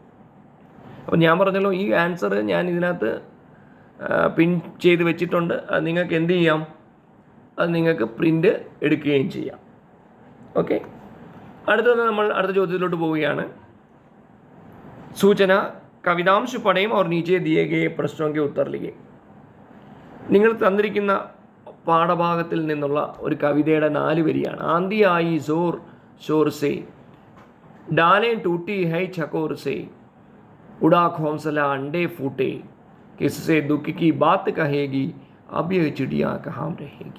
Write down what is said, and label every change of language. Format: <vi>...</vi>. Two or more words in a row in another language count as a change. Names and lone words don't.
<ml>അപ്പോൾ ഞാൻ പറഞ്ഞല്ലോ, ഈ ആൻസർ ഞാൻ ഇതിനകത്ത് പിൻ ചെയ്ത് വെച്ചിട്ടുണ്ട്. അത് നിങ്ങൾക്ക് എന്ത് ചെയ്യാം, അത് നിങ്ങൾക്ക് പ്രിൻ്റ് എടുക്കുകയും ചെയ്യാം. ഓക്കെ, അടുത്തത് നമ്മൾ അടുത്ത ചോദ്യത്തിലോട്ട് പോവുകയാണ്.</ml> <hi>सूचना, काव्यांश पढ़ें और नीचे दिए गए प्रश्नों के उत्तर लिखे.</hi> <ml>നിങ്ങൾ തന്നിരിക്കുന്ന പാഠഭാഗത്തിൽ നിന്നുള്ള ഒരു കവിതയുടെ 4 വരിയാണ്.</ml> <hi>आंधी आई ज़ोर शोर से, डालें टूटी हैं झकोर से, उड़ा घोंसला अंडे फूटे, किससे दुःखी की बात कहेगी, अब यह चिड़िया कहाँ रहेगी.</hi>